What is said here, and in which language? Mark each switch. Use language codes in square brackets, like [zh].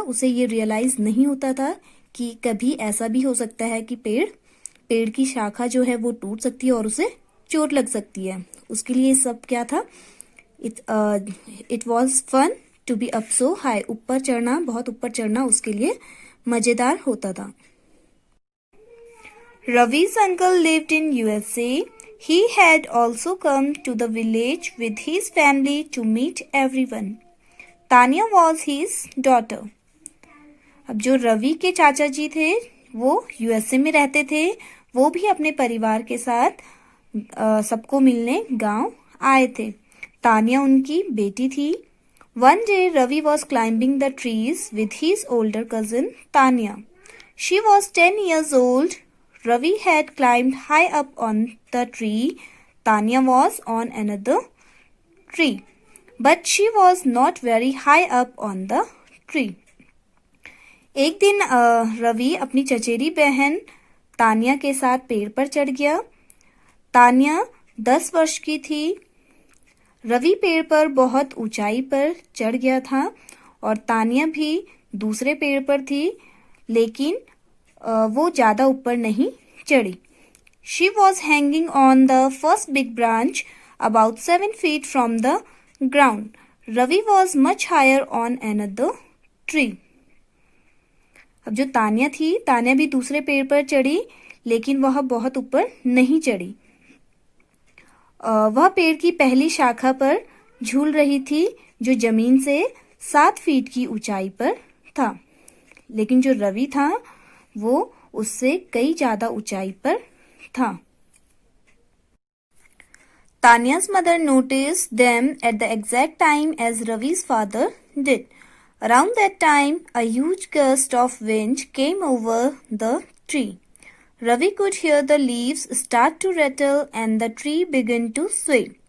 [hi] उसे ये रियलाइज नहीं होता था कि कभी ऐसा भी हो सकता है कि पेड़ की शाखा जो है वो टूट सकती है और उसे चोट लग सकती है। उसके लिए सब क्या था, [en] It was fun to be up so high. [hi] बहुत ऊपर चढ़ना उसके लिए मजेदार होता था। [en] Ravi's uncle lived in USA. He had also come to the village with his family to meet everyone. Tanya was his daughter. [hi] अब जो रवि के चाचा जी थे वो यूएसए में रहते थे। वो भी अपने परिवार के साथ सबको मिलने गांव आए थे। तानिया उनकी बेटी थी। [en] One day Ravi was climbing the trees with his older cousin Tanya. She was 10 years old. Ravi had climbed high up on the tree. Tanya was on another tree, but she was not very high up on the tree. [hi] एक दिन रवि अपनी चचेरी बहन तानिया के साथ पेड़ पर चढ़ गया। तानिया 10 वर्ष की थी। रवि पेड़ पर बहुत ऊंचाई पर चढ़ गया था और तानिया भी दूसरे पेड़ पर थी, लेकिन वो ज्यादा ऊपर नहीं चढ़ी। [en] She was hanging on the first big branch about 7 feet from the ground. Ravi was much higher on another tree. [hi] अब जो तानिया थी, तानिया भी दूसरे पेड़ पर चढ़ी, लेकिन वह बहुत ऊपर नहीं चढ़ी। वह पेड़ की पहली शाखा पर झूल रही थी जो जमीन से 7 फीट की ऊंचाई पर था, लेकिन जो रवि था वो उससे कई ज्यादा ऊंचाई पर था। [en] Tanya's mother noticed them at the exact time as Ravi's father did. Around that time, a huge gust of wind came over the tree. Ravi could hear the leaves start to rattle and the tree begin to sway.